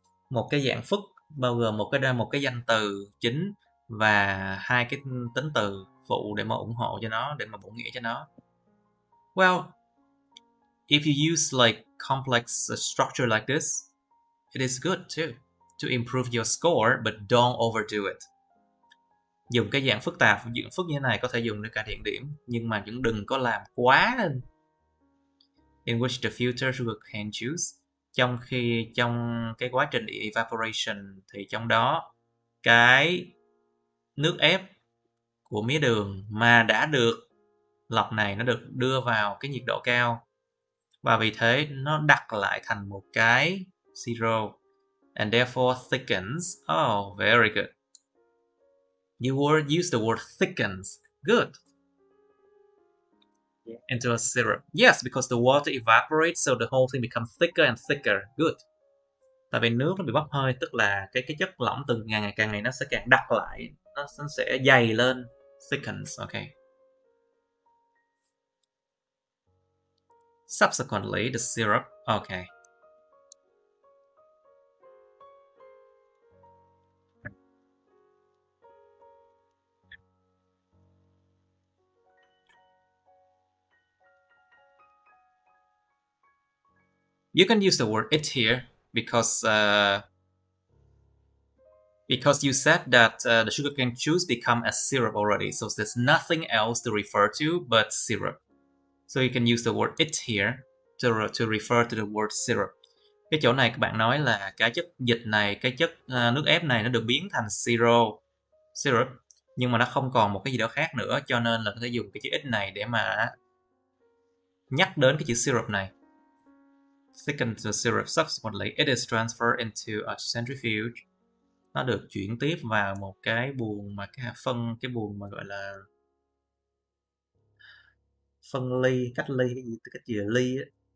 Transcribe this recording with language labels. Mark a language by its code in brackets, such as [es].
[vi] Một cái dạng phức bao gồm một cái danh từ chính và hai cái tính từ phụ để mà ủng hộ cho nó, để mà bổ nghĩa cho nó. [en] Well, if you use like complex structure like this, it is good too to improve your score, but don't overdo it. [vi] Dùng cái dạng phức tạp, dạng phức như thế này có thể dùng để cải thiện điểm, nhưng mà cũng đừng có làm quá lên. [en] In which the filter sugarcane juice, [vi] trong cái quá trình evaporation thì trong đó cái nước ép của mía đường mà đã được lọc này nó được đưa vào cái nhiệt độ cao và vì thế nó đặc lại thành một cái siro [en] and therefore thickens. Oh, very good. You use the word thickens. Good. Into a syrup. Yes, because the water evaporates, so the whole thing becomes thicker and thicker. Good. [vi] Tại vì nước nó bị bốc hơi, tức là cái chất lỏng từ càng ngày nó sẽ càng đặc lại, nó sẽ dày lên. [en] Thickens. Okay. Subsequently, the syrup. Okay. You can use the word it here because you said that the sugarcane juice become a syrup already, so there's nothing else to refer to but syrup. So you can use the word it here to refer to the word syrup. [vi] Cái chỗ này các bạn nói là cái chất dịch này, cái chất nước ép này nó được biến thành syrup, nhưng mà nó không còn một cái gì đó khác nữa, cho nên là có thể dùng cái chữ it này để mà nhắc đến cái chữ syrup này. [en] Thicken the syrup subsequently, it is transferred into a centrifuge. [vi] Nó được chuyển tiếp vào một cái buồng mà cái buồng mà gọi là phân ly, cách ly, cách gì là ly ấy.